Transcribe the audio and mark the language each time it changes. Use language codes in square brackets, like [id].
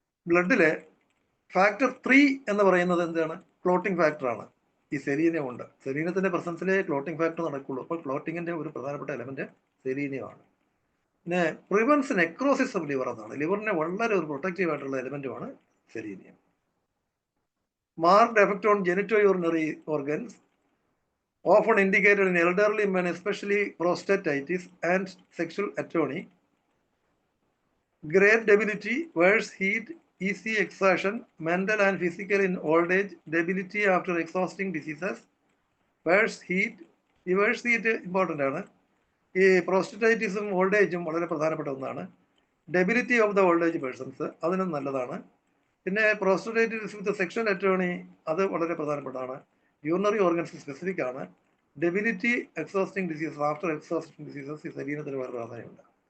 [ml] ബ്ലഡിലെ factor 3 എന്ന് പറയുന്നത് എന്താണ്? ക്ലോട്ടിംഗ് ഫാക്ടറാണ്. ഈ സെലീനിയം ഉണ്ട്. സെലീനിയത്തിന്റെ പ്രസൻസിലെ ക്ലോട്ടിംഗ് ഫാക്ടർ നടക്കുള്ളൂ. അപ്പോൾ ക്ലോട്ടിങ്ങിന്റെ ഒരു പ്രധാനപ്പെട്ട എലമെന്റ് സെലീനിയമാണ്. പിന്നെ പ്രിവെൻസ് നെക്രോസിസ് ഓഫ് ലിവർ എന്നാണ്. ലിവറിനെ വളരെ ഒരു പ്രൊട്ടക്റ്റീവ് ആയിട്ടുള്ള എലമെന്റുമാണ് selenium. [en] Marked effect on genitourinary urinary often indicated in elderly men, especially prostatitis and sexual atony. Great debility, worse heat, easy exertion, mental and physical in old age, debility after exhausting diseases, worse heat. [ml] ഈ verse heat important ആണ്. ഈ പ്രോസ്റ്ററ്റൈറ്റിസും old ഏജും വളരെ പ്രധാനപ്പെട്ട ഒന്നാണ്. [en] debility of the old age persons, [ml] അതിനും നല്ലതാണ്. പിന്നെ [en] prostatitis with sexual atony, [ml] അത് വളരെ പ്രധാനപ്പെട്ടതാണ്. യൂറിനറി ഓർഗൻസ് സ്പെസിഫിക് ആണ്. Debility, exhausting diseases, [en] after exhausting diseases [ml] ഈ ശരീരത്തിന് വളരെ പ്രാധാന്യമുണ്ട്.